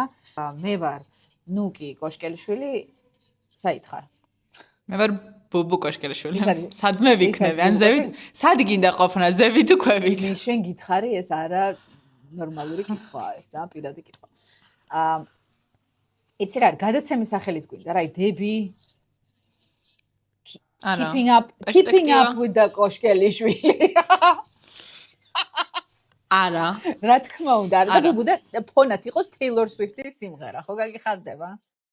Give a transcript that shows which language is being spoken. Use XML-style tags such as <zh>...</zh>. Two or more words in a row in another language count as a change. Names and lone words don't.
<ka>მე ვარ ნუკი კოშკელიშვილი, საით ხარ? მე ვარ ბუბუ კოშკელიშვილი. სადმე ვიქნები, ან ზევით? სად გინდა ყოფნა, ზევით თუ ქვევით? შენ გითხარი, ეს არა ნორმალური კითხვაა, ეს ძალიან პირადი კითხვა. იცი რა, გადაცემის სახელიც გვინდა, რა, დები</ka> <en>keeping up with the</en> <ka>კოშკელიშვილი. არა. რა თქმა უნდა, არა და ბუბუ და ფონად იყოს Taylor Swift-ის სიმღერა, ხო გაგიხარდება?</ka>